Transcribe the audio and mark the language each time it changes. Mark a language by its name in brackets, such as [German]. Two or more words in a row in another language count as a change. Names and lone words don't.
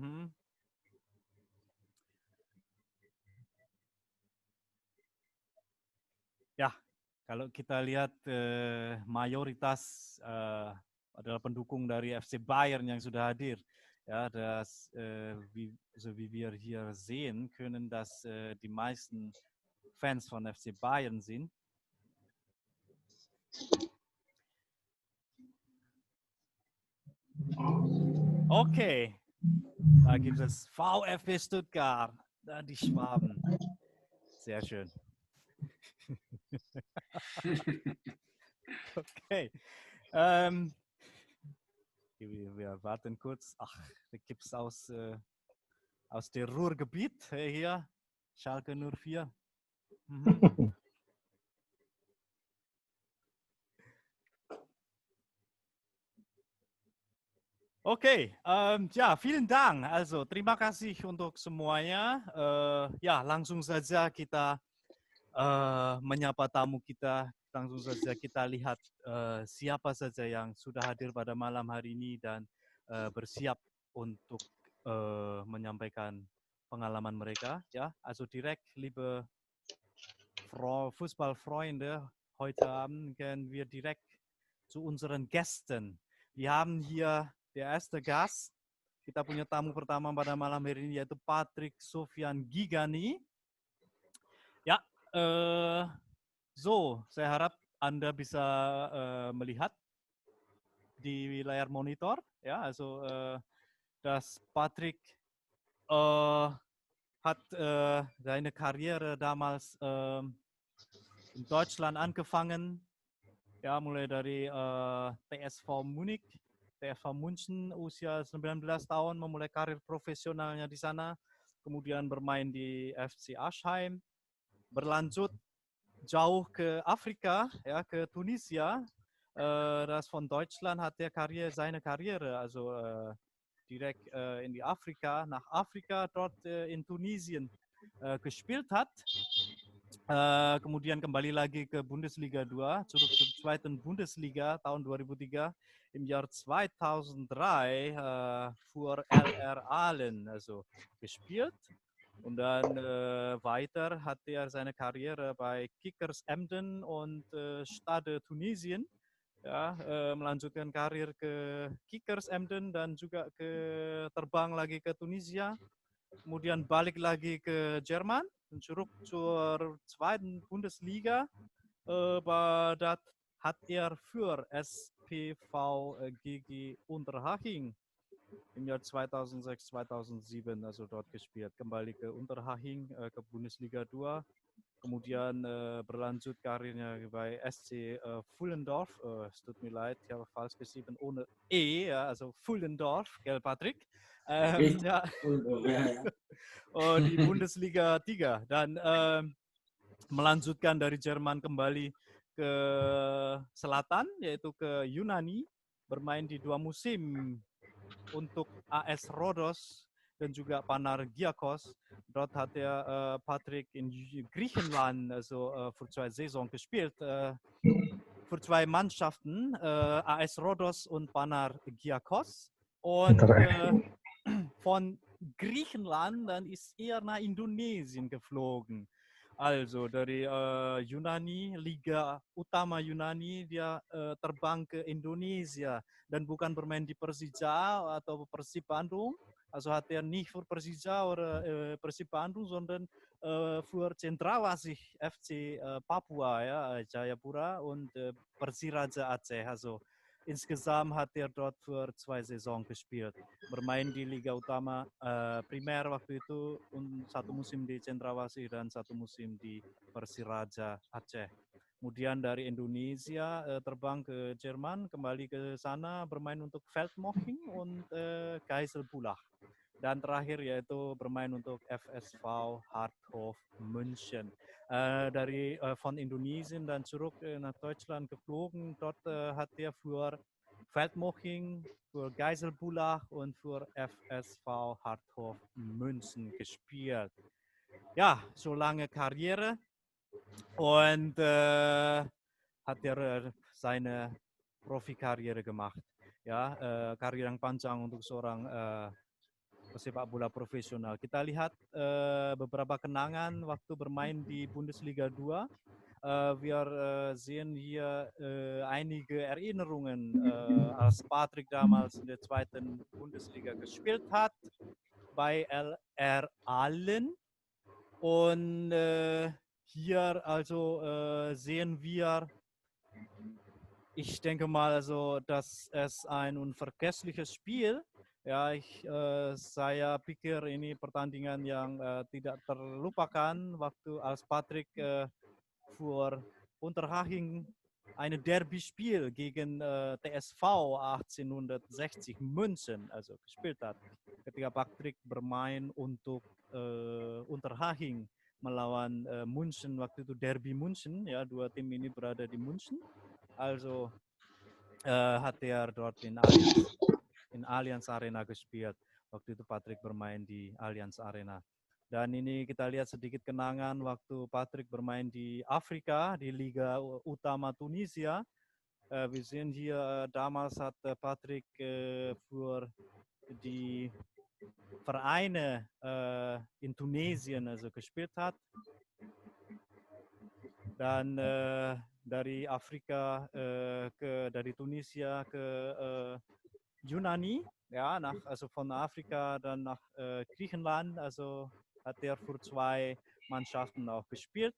[Indonesian] Ya, kalau kita lihat mayoritas adalah pendukung dari FC Bayern yang sudah hadir. [German] Ja, so wie wir hier sehen können, dass die meisten Fans von FC Bayern sind. Okay, da gibt es VfB Stuttgart, die Schwaben. Sehr schön. Okay. Wir warten kurz. Ach, da gibt es aus dem Ruhrgebiet hier, Schalke 04. Oke, ya vielen Dank. [Indonesian] Also terima kasih untuk semuanya. Ya langsung saja kita menyapa tamu kita langsung saja kita lihat siapa saja yang sudah hadir pada malam hari ini dan bersiap untuk menyampaikan pengalaman mereka. [German] Ja, also direkt, liebe Fußballfreunde, heute Abend gehen wir direkt zu unseren Gästen. Wir haben hier der erste Gast. [Indonesian] Kita punya tamu pertama pada malam hari ini yaitu Patrick Sofian Gigani. Ya, so saya harap Anda bisa melihat di layar monitor, [German] ja, also dass Patrick hat seine Karriere damals in Deutschland angefangen, [Indonesian] ya mulai dari TSV Munich, TSV München usia 19 tahun memulai karir profesionalnya di sana, kemudian bermain di FC Aschheim, berlanjut jauh ke Afrika, ja, ke Tunisia. [German] Das von Deutschland hat der seine Karriere, also direkt in die Afrika, nach Afrika, dort in Tunesien gespielt hat. [Indonesian] Kemudian kembali lagi ke Bundesliga 2, [German] zurück zur zweiten Bundesliga [Indonesian] tahun 2003. [German] Im Jahr 2003 für LR Aalen also gespielt. Und dann weiter hat er seine Karriere bei Kickers Emden und Stade Tunesien. Ja, [Indonesian] melanjutkan karir ke Kickers Emden dan juga terbang lagi ke Tunisia. Kemudian balik lagi ke Jerman, [German] zurück zur zweiten Bundesliga. Dort hat er für SPV GG Unterhaching im Jahr 2006, 2007 also dort gespielt. [Indonesian] Kembali ke Unterhaching, ke Bundesliga 2. Kemudian berlanjut karirnya bei SC Pfullendorf. [German] Es tut mir leid, ich habe falsch geschrieben, ohne E, ja, also Pfullendorf, gell Patrick? Ja. [Indonesian] Oh, di Bundesliga 3. Dan melanjutkan dari Jerman kembali ke selatan, yaitu ke Yunani, bermain di 2 musim untuk AS Rhodos dan juga Panathinaikos. [German] Dort hat Patrick in Griechenland also für 2 Saisons gespielt, für 2 Mannschaften, AS Rhodos und Panathinaikos. Und von Griechenland dann ist er nach Indonesien geflogen. [Indonesian] Also dari Yunani, Liga Utama Yunani, dia terbang ke Indonesia dan bukan bermain di Persija atau Persib Bandung. [German] Also hat er nicht für Persija oder Persib Bandung, sondern für Cendrawasih FC Papua, ja, Jayapura und Persiraja Aceh. Also insgesamt hat er dort für 2 Saisons gespielt. [Indonesian] Bermain di Liga Utama Primer waktu itu, 1 musim di Cendrawasih dan 1 musim di Persiraja Aceh. Kemudian dari Indonesia terbang ke Jerman, kembali ke sana bermain untuk Feldmoching und Geiselbulach. Dan terakhir yaitu bermain untuk FSV Harthof München. [German] Von Indonesien dann zurück nach Deutschland geflogen. Dort hat er für Feldmoching, für Geiselbulach und für FSV Harthof München gespielt. Ja, so lange Karriere. Und hat er seine Profikarriere gemacht. Ja, [Indonesian] karir yang panjang untuk seorang pesepak bola profesional. Kita lihat beberapa kenangan waktu bermain di Bundesliga 2. [German] Wir sehen hier einige Erinnerungen, als Patrick damals in der zweiten Bundesliga gespielt hat, bei LR Aalen. Und hier also sehen wir, ich denke mal, also, dass es ein unvergessliches Spiel. [Indonesian] Ya, saya pikir ini pertandingan yang tidak terlupakan waktu [German] als Patrick für Unterhaching eine Derby-Spiel gegen TSV 1860 München also gespielt hat. [Indonesian] Ketika Patrick bermain untuk Unterhaching melawan München, waktu itu Derby München, ya, 2 tim ini berada di München. [German] Also hat er dort in Allianz Arena gespielt. [Indonesian] Waktu itu Patrick bermain di Allianz Arena. Dan ini kita lihat sedikit kenangan waktu Patrick bermain di Afrika, di Liga Utama Tunisia. [German] Wir sehen hier, damals hat Patrick für die Vereine in Tunesien also gespielt hat. [Indonesian] Dan dari Afrika dari Tunisia ke Yunani, [German] ja, also von Afrika dann nach Griechenland, also hat er für 2 Mannschaften auch gespielt.